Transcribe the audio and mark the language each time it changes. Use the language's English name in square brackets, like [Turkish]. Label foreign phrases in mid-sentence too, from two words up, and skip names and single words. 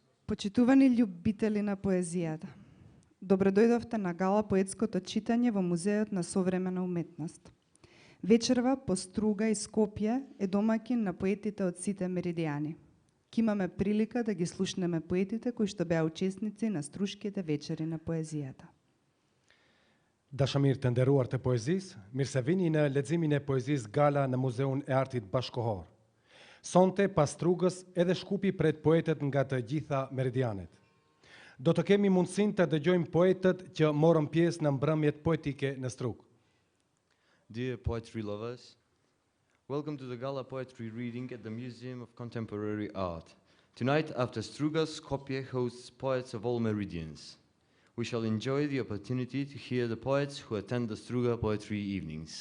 [Macedonian] Почитувани љубители на поезијата, добродојдовте на гала поетското читање во Музеот на современа уметност. Вечерва по Струга и Скопје е домаќин на поетите од сите меридијани. Ки имаме прилика да ги слушнеме поетите кои што беа учесници на Струшките вечери на поезијата. [Albanian] Dashamir të nderuar të poezisë, mirë se vini në leximin e poezisë Gala në Muzeun e Artit Bashkohor. Sonte pas Strugës edhe Shkupi pret poetët nga të gjitha meridianet. Do të kemi mundësinë të dëgjojmë poetët që morën pjesë në mbrëmjet poetike në Strugë. [English] Dear poetry lovers, welcome to the Gala Poetry Reading at the Museum of Contemporary Art. Tonight, after Struga, Skopje hosts poets of all meridians. We shall enjoy the opportunity to hear the poets who attend the Struga Poetry Evenings.